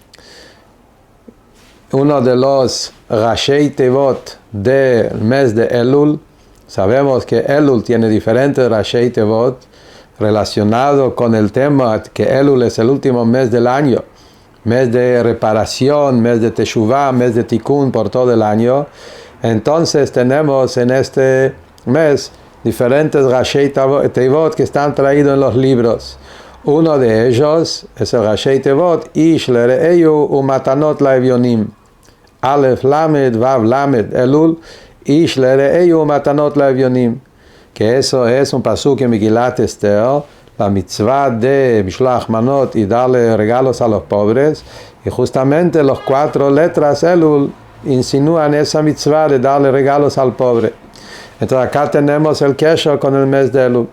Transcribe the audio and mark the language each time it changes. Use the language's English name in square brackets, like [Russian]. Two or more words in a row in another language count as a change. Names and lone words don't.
[Spanish] Uno de los [Hebrew] ראשי תיבות [Spanish] del mes de Elul, sabemos que Elul tiene diferentes [Hebrew] ראשי תיבות [Spanish] relacionado con el tema que Elul es el último mes del año, mes de reparación, mes de Teshuvah, mes de Tikkun por todo el año. Entonces tenemos en este mes diferentes [Hebrew] ראשי תיבות [Spanish] que están traídos en los libros. Uno de ellos es el [Hebrew] ראשי תיבות איש לרעהו ומתנות לאביונים. אלף למד וו למד אלול איש לרעהו ומתנות לאביונים. [Spanish] Que eso es un pasuk en Megilat Esther, la mitzvah de [Hebrew] משלוח מנות [Spanish] y darle regalos a los pobres, y justamente los 4 letras Elul insinúan esa mitzvah de darle regalos al pobre. Entonces acá tenemos el kesher con el mes de Elul.